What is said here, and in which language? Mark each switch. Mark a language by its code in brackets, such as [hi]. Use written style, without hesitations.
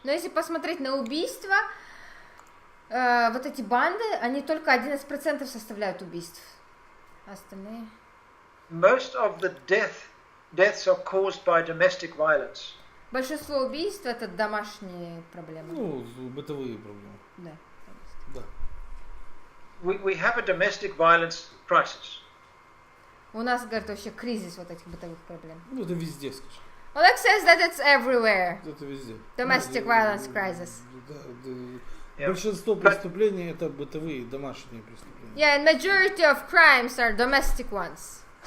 [ru] Но если посмотреть на убийства, вот эти банды, они только 11% составляют убийств. Остальные? [en] Most of the deaths are caused by domestic violence. [ru] Большинство убийств это домашние проблемы. Ну, бытовые проблемы. Да. Да. [en] We have a domestic violence crisis. [ru] У нас, говорит, вообще кризис вот этих бытовых проблем. Ну, это везде, скажем. [en] Oleg says that it's everywhere. [ru] Это везде. [en] Domestic violence crisis. [ru] Да, [en] Yeah. [ru] Большинство преступлений это бытовые, домашние преступления. [en] Yeah, and majority of crimes are domestic ones.